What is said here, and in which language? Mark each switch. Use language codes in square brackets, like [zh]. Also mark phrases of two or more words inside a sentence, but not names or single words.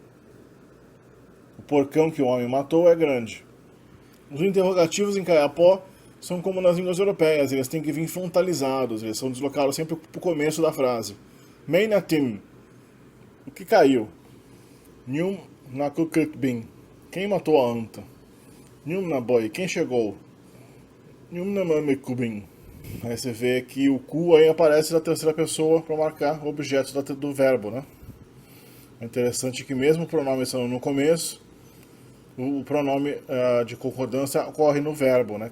[pt] O porcão que o homem matou é grande. Os interrogativos em Kayapó são como nas línguas europeias, eles têm que vir frontalizados, eles são deslocados sempre para o começo da frase. Meinatim, o que caiu? [txu] Nyum nakukukbin, [pt] quem matou a anta? [txu] Nyum naboi, [pt] quem chegou? [txu] Nyum namamekubin. [pt] Aí você vê que o ku aí aparece na terceira pessoa para marcar o objeto do verbo, né? É interessante que mesmo o pronome estando no começo, o pronome de concordância ocorre no verbo, né?